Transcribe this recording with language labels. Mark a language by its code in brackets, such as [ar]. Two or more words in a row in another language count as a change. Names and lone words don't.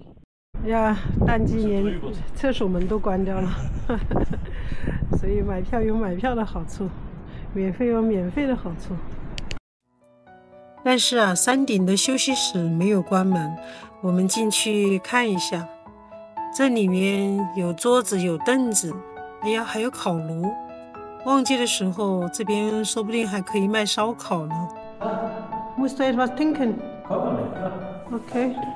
[zh] 哎呀，淡季连厕所门都关掉了，所以买票有买票的好处，免费有免费的好处。但是啊，山顶的休息室没有关门，我们进去看一下。这里面有桌子，有凳子，哎呀，还有烤炉。旺季的时候，这边说不定还可以卖烧烤呢。 [de] Musst du etwas trinken? [zh] Okay.